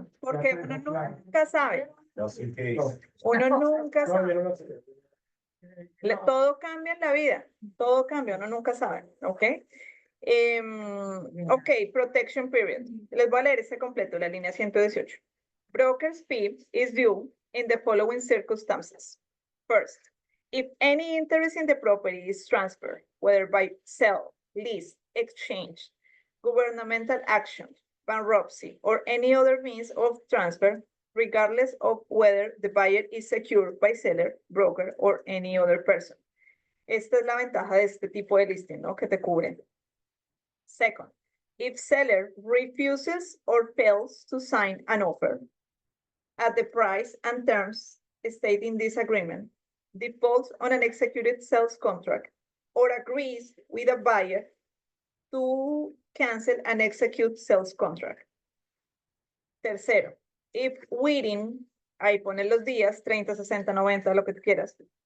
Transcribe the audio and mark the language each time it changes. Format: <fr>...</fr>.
<es>Porque ya se uno desplaza. nunca sabe. Así que No, Uno nunca no, sabe. yo no lo sé. Todo cambia en la vida, todo cambia, uno nunca sabe, ¿ok? Ok, protection period. Les voy a leer este completo, la línea 118.</es> <en>Broker's fee is due in the following circumstances. First, if any interest in the property is transferred, whether by sale, lease, exchange, governmental action, bankruptcy, or any other means of transfer, regardless of whether the buyer is secured by seller, broker, or any other person.</en> <es>Esta es la ventaja de este tipo de listing, ¿no? Que te cubren.</es> <en>Second, if seller refuses or fails to sign an offer at the price and terms stated in this agreement, defaults on an executed sales contract, or agrees with a buyer to cancel and execute sales contract.</en> <es>Tercero,</es> <en>if within,</en> <es>ahí ponen los días, 30, 60, 90, lo que tú quieras.</es>